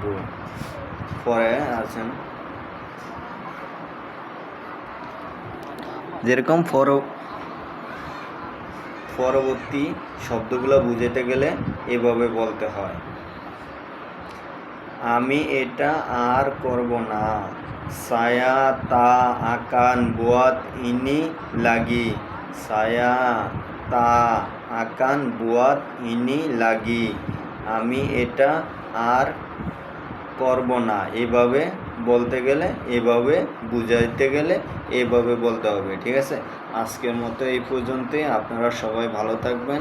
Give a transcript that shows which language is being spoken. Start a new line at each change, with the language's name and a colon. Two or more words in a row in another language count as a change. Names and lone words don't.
Bangla: পরে আছেন যেরকম পরবর্তী শব্দগুলো বুঝাতে গেলে এভাবে বলতে হয়। আমি এটা আর করব না,
Malay: saya tak akan buat ini lagi,
Bangla: আমি এটা আর করব না, এভাবে বলতে গেলে এভাবে, বুঝাইতে গেলে এভাবে বলতে হবে, ঠিক আছে? আজকের মতো এই পর্যন্তই। আপনারা সবাই ভালো থাকবেন।